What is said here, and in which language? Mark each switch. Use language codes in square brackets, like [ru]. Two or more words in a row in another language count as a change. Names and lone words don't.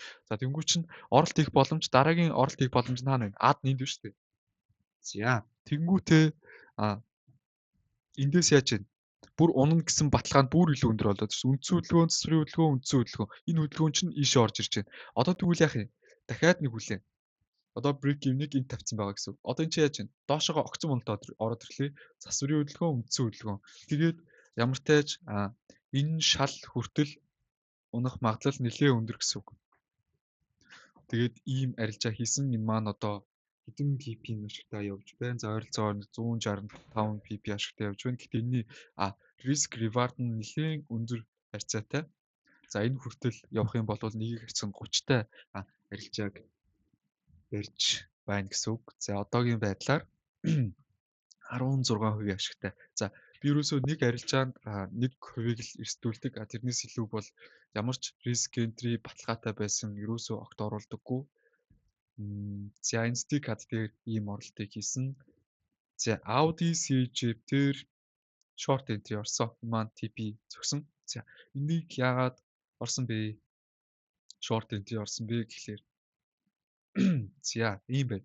[mn] За тэнгүүт чинь оролт хийх боломж дараагийн оролт хийх боломж нь хаана вэ? Ад нэнд биш үү? За тэнгүүтээ эндээс яаж вэ? Бүр унана гэсэн баталгаанд бүр илүү өндөр болоод шүү. Үндсэн хөдөлгөөн, засварын хөдөлгөөн, үндсэн хөдөлгөөн. Энэ хөдөлгөөн чинь ийшээ орж ирж байна. Одоо тэгвэл яах юм? Дахиад нэг хүлээн. Одоо [en] break even- [mn] ийг энд тавьсан байгаа гэсэн үг. Одоо энэ чи яаж вэ? Доошоогоо огцон уналтаа ороод ирлээ. Засварын хөдөлгөөн, үндсэн хөдөлгөөн. Тэгээд ямар тааж энэ шал хүртэл унах магадлал нэлээд өндөр гэсэн үг. Тэгээд ийм арилжаа хийсэн энэ маань одоо хэдэн PP-ийн ашигтай явж байна. За ойролцоогоор 165 PP ашигтай явж байна. Гэхдээ энэний [en] risk reward [mn] нь нэлээд өндөр харьцаатай. За энэ хүртэл явах юм бол нэгийг харьцан 30-тай арилжааг барьж байна гэсэн үг. За одоогийн байдлаар 16% ашигтай. За би ерөөсөө нэг арилжаанд 1% л эрсдүүлдэг. Тэрнээс илүү бол ямар ч [en] risk entry [mn] баталгаатай байсан ерөөсөө огт оруулдаггүй. За NZD CAD дээр ийм оролтыг хийсэн. За Audi CJP дээр [en] short entry [mn] орсон. Маань TP зөксөн. За энийг яагаад орсон бэ? [en] Short entry [mn] орсон бэ гэхлээр за ийм байна.